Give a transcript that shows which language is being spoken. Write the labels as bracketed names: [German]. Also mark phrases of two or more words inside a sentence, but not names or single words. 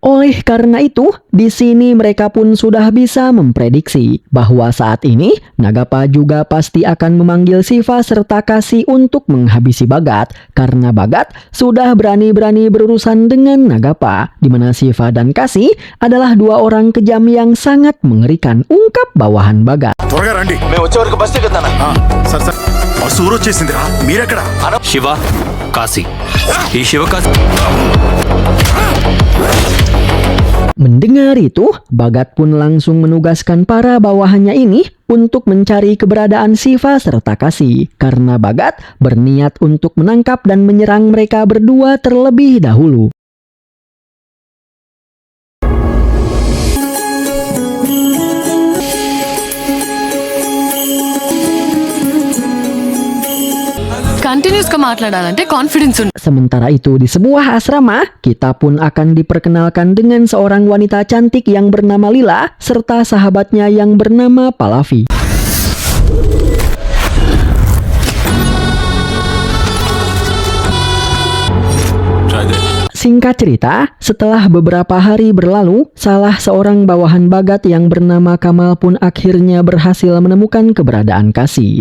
[Indonesian] Oleh karena itu, di sini mereka pun sudah bisa memprediksi bahwa saat ini Nagapa juga pasti akan memanggil Siva serta Kasih untuk menghabisi Bagat, karena Bagat sudah berani-berani berurusan dengan Nagapa, di mana Siva dan Kasih adalah 2 orang kejam yang sangat mengerikan, ungkap bawahan Bagat. [Telugu] త్వరగా రండి సార్ సార్ బస్సు ఊరొచ్చేసిందిరా మీరెక్కడ శివ కాశీ ఈ శివకాశి [Indonesian] Mendengar itu, Bagat pun langsung menugaskan para bawahannya ini untuk mencari keberadaan Siva serta Kasih, karena Bagat berniat untuk menangkap dan menyerang mereka berdua terlebih dahulu. [Telugu] కంటిన్యూస్ గా మాట్లాడాలంటే కాన్ఫిడెన్స్ ఉంది. [Indonesian] Sementara itu di sebuah asrama, kita pun akan diperkenalkan dengan seorang wanita cantik yang bernama Lila serta sahabatnya yang bernama Pallavi. Singkat cerita, setelah beberapa hari berlalu, salah seorang bawahan Bagat yang bernama Kamal pun akhirnya berhasil menemukan keberadaan Kasih.